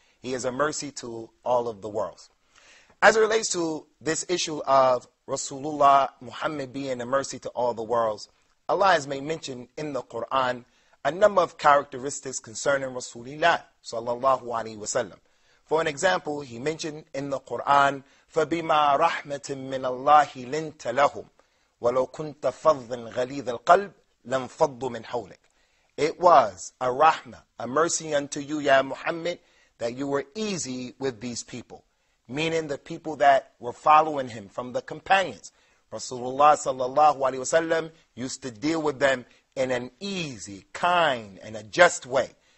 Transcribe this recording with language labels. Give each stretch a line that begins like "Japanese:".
English: He is a mercy to all of the worlds. As it relates to this issue of Rasulullah Muhammad being a mercy to all the worlds, Allah has made mention in the Quran a number of characteristics concerning Rasulullah sallallahu alaihi wasallam. For an example, He mentioned in the Quran,
Arabic: فَبِمَا رَحْمَةٍ مِّنَ اللَّهِ لِنْتَ لَهُمْ وَلَوْ كُنْتَ فَضًّا غَلِيظَ الْقَلْبِ لَانْفَضُّوا مِنْ حَوْلِكَ.
English: It was a rahmah, a mercy unto you, Ya Muhammad, that you were easy with these people. Meaning the people that were following him from the companions. Rasulullah sallallahu alaihi wasallam used to deal with them in an easy, kind, and a just way.